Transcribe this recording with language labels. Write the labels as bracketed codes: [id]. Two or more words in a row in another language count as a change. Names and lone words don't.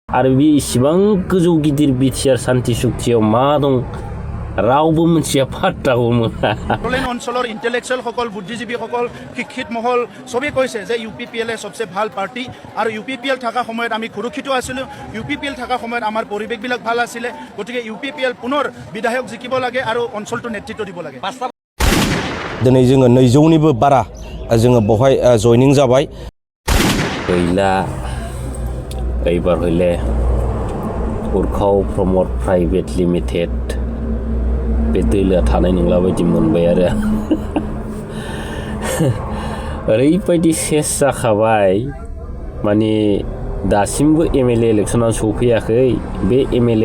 [brx] आरो बे इसिबां गोजौ गिदिर बिटिआर शान्ति चुक्तियाव मा दं रावबो मोनथिया पात्ताखौ मोना [as] অঞ্চলৰ ইণ্টেলেকচুৱেলসকল বুদ্ধিজীৱীসকল শিক্ষিত মহল চবেই কৈছে যে UPPL সবচে ভাল পাৰ্টি আৰু UPPL থকা সময়ত আমি সুৰক্ষিত আছিলোঁ UPPL থকা সময়ত আমাৰ পৰিৱেশবিলাক ভাল আছিলে গতিকে UPPL পুনৰ বিধায়ক জিকিব লাগে আৰু অঞ্চলটো নেতৃত্ব দিব লাগে [brx] दिनै जोङो 200निबो बारा जोङो बहाय जयनिं जाबाय गैला एबार हले उरखाव प्रमद प्राइवेट लिमिटेड बे दोलोआ थानाय नंला बायदि मोनबाय आरो ओरैबायदि सेस जाखाबाय माने दासिमबो [en] MLA election [brx] सौफैयाखै बे MLA